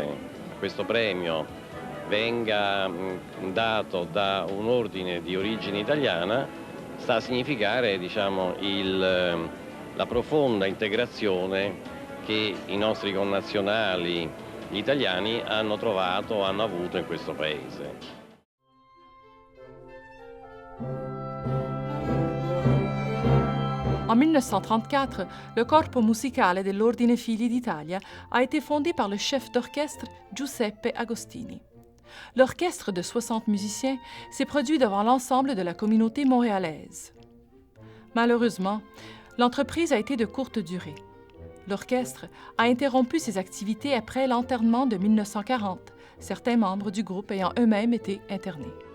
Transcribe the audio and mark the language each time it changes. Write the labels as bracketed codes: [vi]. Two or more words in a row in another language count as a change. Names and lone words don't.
[it] Questo premio venga dato da un ordine di origine italiana sta a significare, diciamo, la profonda integrazione che i nostri connazionali gli italiani hanno trovato, hanno avuto in questo paese. [fr] En 1934, le Corpo Musicale dell'Ordine Figli d'Italia a été fondé par le chef d'orchestre Giuseppe Agostini. L'orchestre de 60 musiciens s'est produit devant l'ensemble de la communauté montréalaise. Malheureusement, l'entreprise a été de courte durée. L'orchestre a interrompu ses activités après l'enterrement de 1940, certains membres du groupe ayant eux-mêmes été internés.